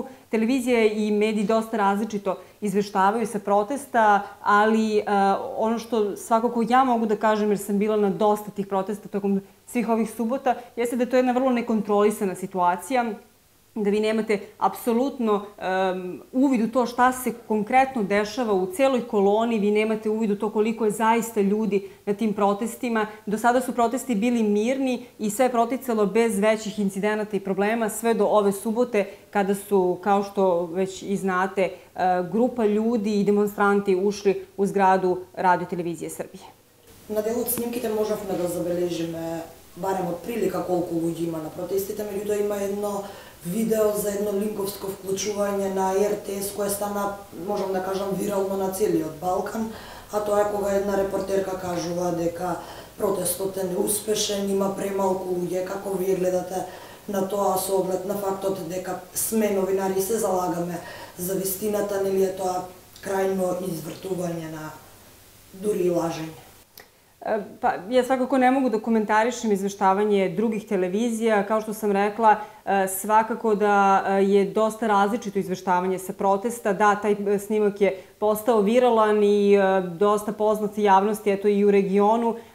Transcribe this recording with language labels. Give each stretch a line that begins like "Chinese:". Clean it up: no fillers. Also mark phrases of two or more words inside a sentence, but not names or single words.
Serbian: Televizija i mediji dosta različito izveštavaju sa protesta, ali ono što svakako ja mogu da kažem, jer sam bila na dosta tih protesta tokom svih ovih subota, jeste da je to jedna vrlo nekontrolisana situacija, da vi nemate apsolutno uvid u to šta se konkretno dešava u celoj koloni, vi nemate uvid u to koliko je zaista ljudi na tim protestima. Do sada su protesti bili mirni i sve je proticalo bez većih incidenata i problema, sve do ove subote kada su, kao što već i znate, grupa ljudi i demonstranti ušli u zgradu Radio-televizije Srbije.
Macedonian: На дел од снимките можавме да забележиме барем од прилика колку луѓе има на протестите, меѓутоа има едно видео за едно линковско вклучување на РТС кое стана, можам да кажам, вирално на целиот Балкан, а тоа е кога една репортерка кажува дека протестот е неуспешен, има премалку луѓе. Како вие гледате на тоа со оглед на фактот дека сме новинари се залагаме за вистината, нели е тоа крајно извртување на дури и лажење?
Serbian: Pa, ja svakako ne mogu da komentarišem izveštavanje drugih televizija. Kao što sam rekla, svakako da je dosta različito izveštavanje sa protesta. Da, taj snimak je postao viralan i dosta poznat javnosti, eto i u regionu.